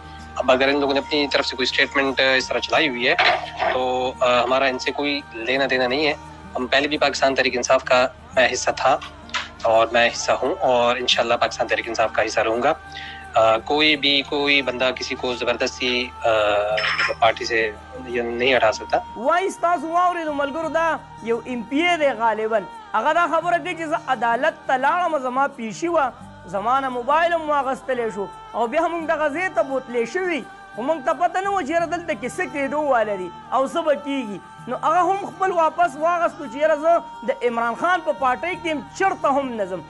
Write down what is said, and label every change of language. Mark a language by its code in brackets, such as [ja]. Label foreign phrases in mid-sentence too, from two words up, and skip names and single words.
[ur] اب اگر ان لوگوں نے اپنی طرف سے کوئی اسٹیٹمنٹ اس طرح چلائی ہوئی ہے تو ہمارا ان سے کوئی لینا دینا نہیں ہے. ہم پہلے بھی پاکستان تحریک انصاف کا میں حصہ تھا اور میں حصہ ہوں اور انشاءاللہ پاکستان تحریک انصاف کا حصہ رہوں گا. کوئی بندہ کسی کو زبردستی پارٹی سے نہیں ہٹا سکتا. [ps] وایس تاسو واورېدو ملګرو دا یو ایم پی ای دی غالبا هغه دا خبره کوي چې زه عدالت ته لاړم زما پیشي وه زما نه موبایل هم واخیستلی شو او بیا موږ دغه ځای ته بوتلی شوي خو موږ ته پته نه وه چې یاره دلته کې څه کېدو واله دي او څه به کېږي نو هغه هم خپل واپس واغستو چې یاره زه د عمران خان په پارټۍ کې هم چېرته هم نه ځم.